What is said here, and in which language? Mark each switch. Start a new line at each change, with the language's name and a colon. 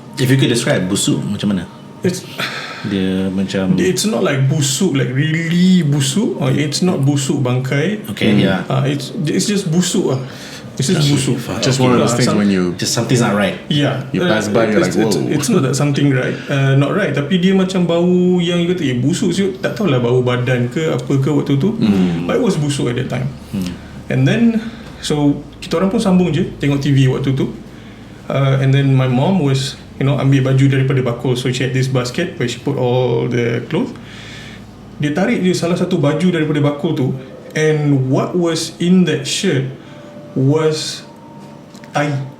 English: If you could describe
Malay: busuk macam mana? Dia macam,
English: It's not like busuk, like really busuk, or it's not busuk bangkai. Okay, yeah. It's just busuk lah. It's just busuk. Just one of those things when you just something's not right. Yeah. You pass by, you're like, whoa. It's not that something right, not right.
Malay: Tapi dia macam bau yang you kata busuk siut. Tak tahulah bau badan ke apa ke waktu tu.
English: But it was busuk at that time. And then so
Malay: kita orang pun sambung je tengok TV waktu tu.
English: And then my mom was
Malay: ambil baju daripada bakul.
English: So she had this basket where she put all the clothes.
Malay: Dia tarik je salah satu baju daripada bakul tu,
English: and what was in that shirt was tai.